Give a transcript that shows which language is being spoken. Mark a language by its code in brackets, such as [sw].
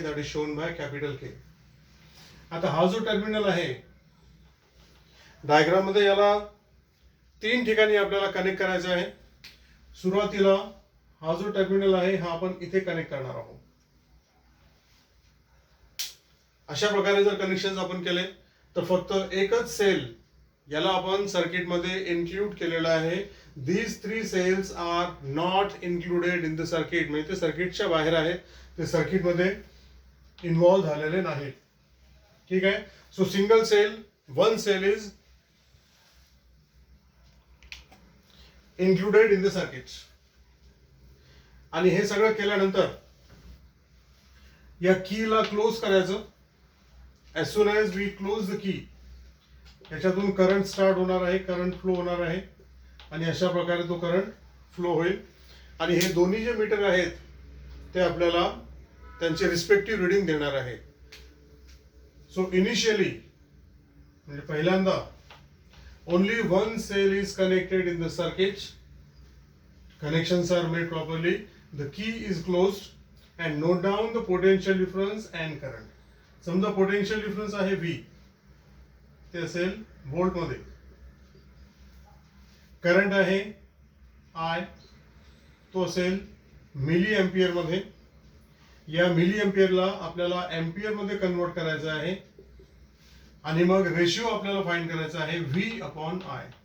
[en] That is shown by capital K. [mr] आता हा जो टर्मिनल आहे डायग्राम मध्ये, याला 3 ठिकाणी आपल्याला कनेक्ट करायचं आहे. सुरुवातीला हा जो टर्मिनल आहे हा आपण इथे कनेक्ट करणार आहोत. अशा प्रकारे जर कनेक्शन आपण केले तर फक्त एकच सेल याला आपण सर्किटमध्ये इन्क्लूड केलेला आहे. [en] These 3 cells are not included in the circuit. [mr] म्हणजे ते सर्किटच्या बाहेर आहेत, ते सर्किटमध्ये इन्व्हॉल्व झालेले नाहीत. ठीक आहे. [en] So single cell, one cell is included in the circuit. [mr] आणि हे सगळं केल्यानंतर या कीला क्लोज करायचं. [en] as soon as we close the key, [mr] याच्यातून करंट स्टार्ट होणार आहे, करंट फ्लो होणार आहे आणि अशा प्रकारे तो करंट फ्लो होईल. आणि हे दोन्ही जे मीटर आहेत ते आपल्याला त्यांचे रिस्पेक्टिव्ह रिडिंग देणार आहे. [en] so initially [mr] म्हणजे पहिल्यांदा [en] Only one cell is connected in the circuit. Connections are made properly. The key is closed and note down the potential difference and current. [mr] समजा potential difference आहे V, ते असेल volt मध्ये. Current आहे I, तो असेल मिली एम्पियर मध्ये. या मिली एम्पियरला आपल्याला एम्पियर मध्ये कन्वर्ट करायचं आहे आणि मग रेशिओ आपल्याला फाइंड करायचा आहे V/I.